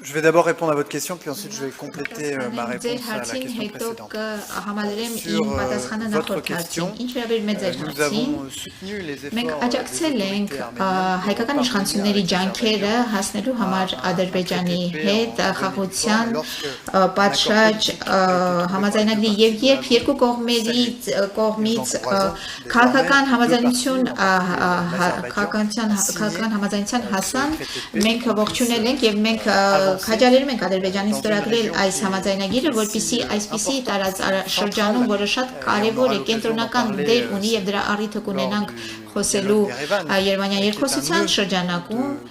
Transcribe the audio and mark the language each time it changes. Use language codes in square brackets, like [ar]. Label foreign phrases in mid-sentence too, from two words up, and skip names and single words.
[fr] Je vais d'abord répondre à votre question, puis ensuite je vais compléter ma réponse à la question précédente. Sur votre question, nous avons soutenu les [hy] Մենք [fr] efforts [hy] աջակցել [fr] des [hy] ենք [fr] autorités arméniennes [hy] հայկական [fr] pour [hy] իշխանությունների [fr] parvenir avec [hy] ջանքերը [fr] Azerbaïdjan [hy] հասնելու համար [fr] à [hy] Ադրբեջանի [fr] un traité [hy] հետ [fr] en bonne et due [hy] խաղաղության [fr] forme. Lorsque [hy] պատշաճ համաձայնագրի եւ երբ երկու կողմից քաղաքական համաձայնություն քաղաքական համաձայնության հասան մենք ողջունել ենք եւ մենք քաջալերում ենք Ադրբեջանին ստորագրել այս համաձայնագիրը որպեսզի այսպիսի տարածաշրջանում որը շատ կարեւոր է կենտրոնական դեր ունի եւ դրա առիթը կունենանք խոսելու Երևանյան երկխոսության շրջանակում